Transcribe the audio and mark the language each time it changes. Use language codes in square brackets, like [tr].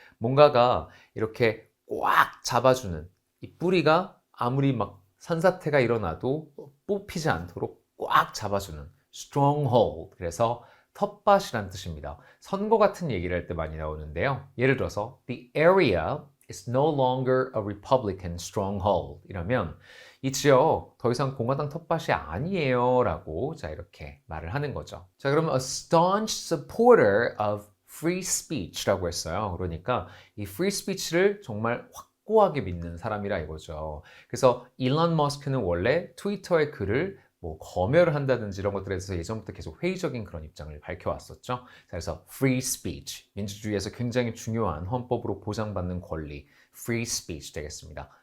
[ko] 뭔가가 이렇게 꽉 잡아주는 이 뿌리가 아무리 막 산사태가 일어나도 뽑히지 않도록 꽉 잡아주는 stronghold. 그래서 텃밭이란 뜻입니다. 선거 같은 얘기를 할 때 많이 나오는데요. 예를 들어서 [en] The area is no longer a Republican stronghold [ko] 이라면 이 지역 더 이상 공화당 텃밭이 아니에요 라고 자 이렇게 말을 하는 거죠. 자 그러면 [en] a staunch supporter of free speech [ko] 라고 했어요. 그러니까 이 free speech를 정말 확고하게 믿는 사람이라 이거죠. 그래서 일론 머스크는 원래 트위터의 글을 뭐 검열을 한다든지 이런 것들에 대해서 예전부터 계속 회의적인 그런 입장을 밝혀왔었죠. 그래서 free speech, 민주주의에서 굉장히 중요한 헌법으로 보장받는 권리, free speech 되겠습니다.